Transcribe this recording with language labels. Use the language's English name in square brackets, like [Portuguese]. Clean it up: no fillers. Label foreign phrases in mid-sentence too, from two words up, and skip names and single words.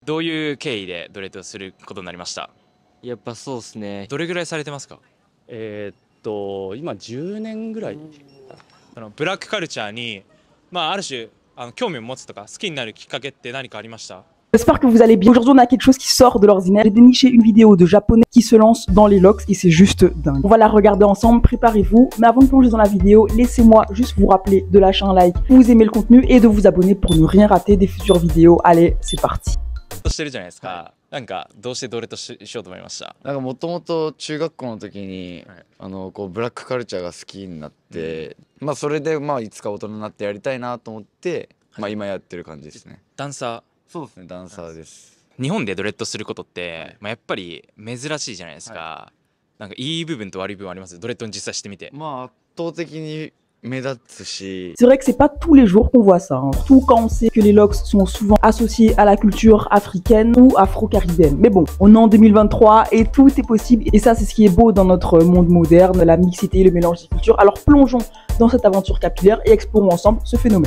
[Japanese] どういう経緯でドレッドすることになりました？やっぱそうですね。どれぐらいされてますか？今10年ぐらい。ブラックカルチャーに、ある種興味を持つとか好きになるきっかけって何かありました？ [French] J'espère que vous allez bien. Aujourd'hui, on a quelque chose qui sort de l'ordinaire. J'ai déniché une vidéo de japonais qui se lance dans les locks et c'est juste dingue. On va la regarder ensemble, préparez-vous. Mais avant de plonger dans la vidéo, laissez-moi juste vous rappeler de lâcher un like si vous aimez le contenu et de vous abonner pour ne rien rater des futures vidéos. Allez, c'est parti. [Japanese] してるじゃないですか。なんかどうしてドレッドしようと思いました？なんかもともと中学校の時に、こうブラックカルチャーが好きになって、それでいつか大人になってやりたいなと思って、今やってる感じですね。ダンサー？そうですね、ダンサーです。日本でドレッドすることって、やっぱり珍しいじゃないですか。なんかいい部分と悪い部分あります？ドレッドに実際してみて。圧倒的に目立つし。 [French] C'est vrai que c'est pas tous les jours qu'on voit ça, hein. Surtout quand on sait que les locks sont souvent associés à la culture africaine ou afro-caribéenne. Mais bon, on est en 2023 et tout est possible. Et ça, c'est ce qui est beau dans notre monde moderne, la mixité, le mélange des cultures. Alors plongeons dans cette aventure capillaire et explorons ensemble ce phénomène.